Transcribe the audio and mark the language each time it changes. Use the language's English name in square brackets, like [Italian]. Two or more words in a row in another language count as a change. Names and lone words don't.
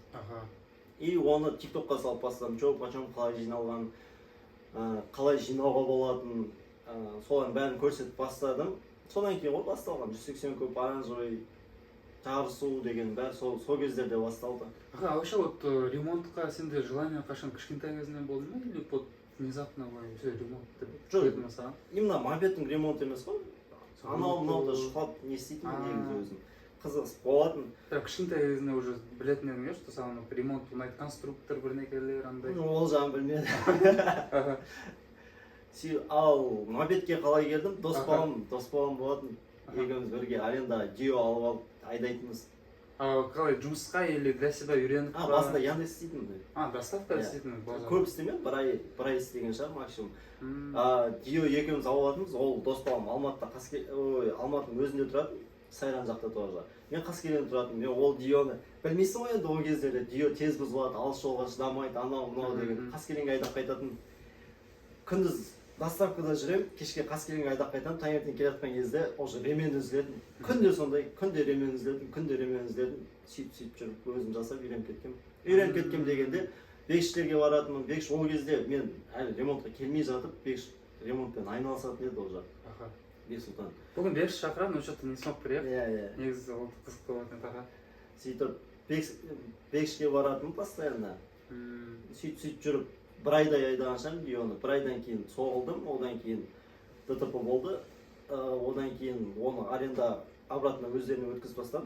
[Kazakh] И оны тиктокқа салып бастадым, [Russian] чё почем [Kazakh] қалай жиналған, қалай жинауға болатын, солардың бәрін көрсетіп бастадым. Содан кейін ғой басталған 180 көп оранжевый жарысу деген бәрі сол кездерде басталды. [Russian] Вообще вот [Kazakh] ремонтқа сенде желание қашан кішкентай кезінен болды ма, [Russian] или вот внезапно все ремонт [Kazakh] деп ма саған? Именно мопедтің ремонт емес қой. Анау-мынауды шұқап не істейтін негізі өзім. Қызығыс болатын. Кішкентай кезінде уже білетін едің иә, что саған ремонт ұнайды, конструктор бірнекелер андай. Ол жағын білмедім. Ал мопедке қалай келдім? Дос балам болатын. Екеуміз бірге арендаға Дио алып алып айдайтынбыз. Қалай жұмысқа [Russian] или для себя [Kazakh] үйреніп? Басында Яндекс істейтінмін. Доставка істейтінмін. Көп істемедім, бір ай істеген шығар максимум. Дио екеуміз алып алатынбыз. Ол дос балам Алматының өзінде тұратын, Сайран жақта тоже. Мен Қаскелеңде тұратын. Мен ол Дионы білмейсің ғой енді ол кездерде Дио тез бұзылады, алыс жолға шыдамайды, анау-мынау деген. Қаскелеңге айдап қайтатын. Күндіз доставкада жүрем, кешке Қаскелеңге айдап қайтамын, таңертең келе жатқан кезде уже ремен үзілетін. Күнде сондай, күнде ремен үзілетін. Сөйтіп жүріп өзім жасап үйреніп кеткем дегенде Бекшілерге баратынмын. Бекш ол кезде мен әлі ремонтқа келмей жатып, Бекш ремонтпен айналысатын еді ол жақ. Бексұлтан. Бүгін Бекш шақырады, [Russian] но что-то не смог приехать. [Kazakh] Негізі ол қызық болатын. Сөйтіп Бекшке баратынмын постоянно. Сөйтіп жүріп бір айдай айдаған шығармын Дионы. Бір айдан кейін соғылдым, одан кейін ДТП болды. Одан кейін оны аренда обратно өздеріне өткізіп бастадым.